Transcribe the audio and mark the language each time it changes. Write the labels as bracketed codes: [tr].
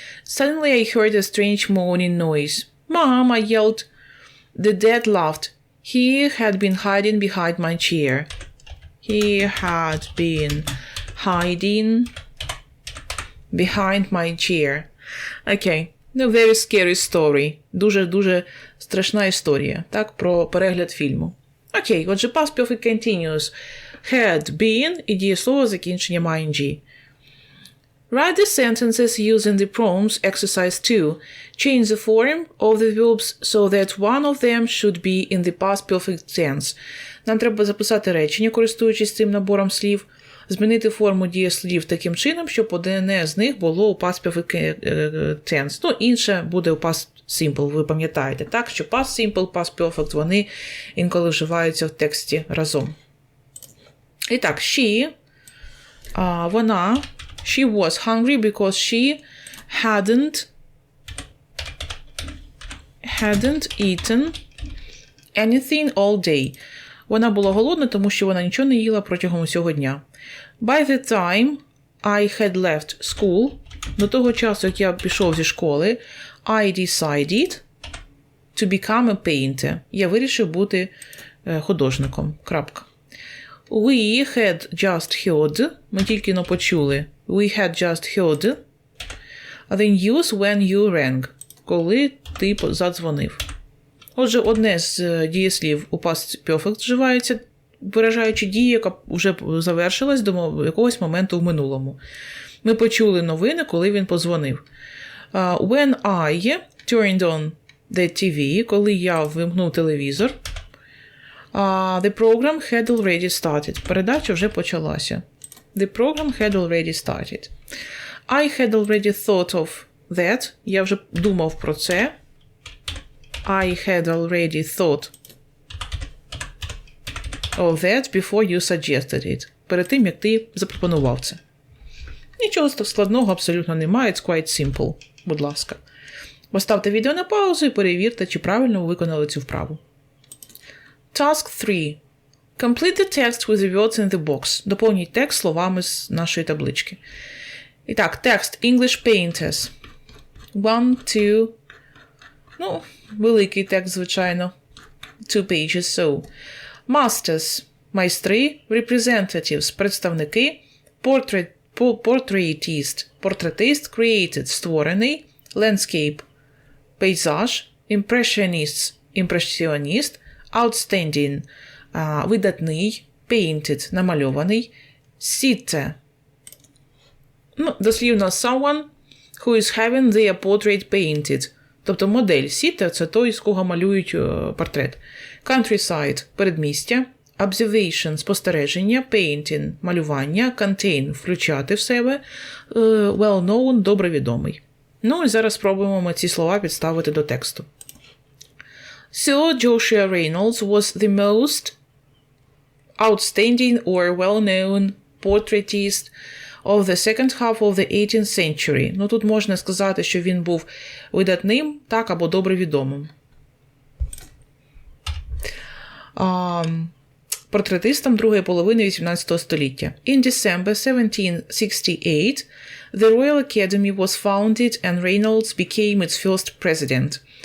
[en] Suddenly I heard a strange moaning noise. Mom, I yelled. The dad laughed. He had been hiding behind my chair. He had been hiding behind my chair. Окей. No, very scary story. [uk] Дуже-дуже страшна історія. Так, про перегляд фільму. Окей, отже, past perfect continuous. Had been і дієслово з закінченням ing. [en] Write the sentences using the prompts exercise 2. Change the form of the verbs so that one of them should be in the past perfect tense. [uk] Нам треба записати речення, користуючись цим набором слів. Змінити форму дієслів таким чином, щоб одне з них було у past perfect tense. Ну, інше буде у past simple, ви пам'ятаєте, так? Що past simple, past perfect, вони інколи вживаються в тексті разом. І так, вона, [en] she was hungry because she hadn't eaten anything all day. [uk] Вона була голодна, тому що вона нічого не їла протягом усього дня. [en] By the time I had left school, [uk] до того часу, як я пішов зі школи, [en] I decided to become a painter. [uk] Я вирішив бути художником. Крапка. [en] We had just heard, [uk] ми тільки но почули, [en] we had just heard the news when you rang, [uk] коли ти задзвонив. Отже, одне з дієслів у past perfect вживається, виражаючи дію, яка вже завершилась до якогось моменту в минулому. Ми почули новини, коли він подзвонив. [en] When I turned on the TV, [uk] коли я вимкнув телевізор, [en] the program had already started. [uk] Передача вже почалася. [en] The program had already started. I had already thought of that. [uk] Я вже думав про це. [en] I had already thought of that before you suggested it. [uk] Перед тим, як ти запропонував це. Нічого складного абсолютно немає. [en] It's quite simple. [uk] Будь ласка. Поставте відео на паузу і перевірте, чи правильно ви виконали цю вправу. [en] Task 3. Complete the text with the words in the box. [uk] Доповніть текст словами з нашої таблички. І так, текст English painters. 1, 2, ну, великий текст, звичайно. [en] 2 pages, so. Masters – майстри, representatives – представники, portraitist – портретист, created – створений, landscape – пейзаж, impressionists – імпресіоніст, outstanding – видатний, painted – намальований, sitter – ну, дослівно someone who is having their portrait painted. [uk] Тобто модель sitter – це той, з кого малюють портрет. Countryside – передмістя. Observation – спостереження. Painting – малювання. Contain – включати в себе. Well-known – добре відомий. Ну і зараз спробуємо ми ці слова підставити до тексту. [en] Sir Joshua Reynolds was the most outstanding or well-known portraitist of the second half of the 18th century. [uk] Ну, тут можна сказати, що він був видатним, так, або добре відомим. Портретистом другої половини 18 століття. [en] In December 1768, the Royal Academy was founded and Reynolds became its first president.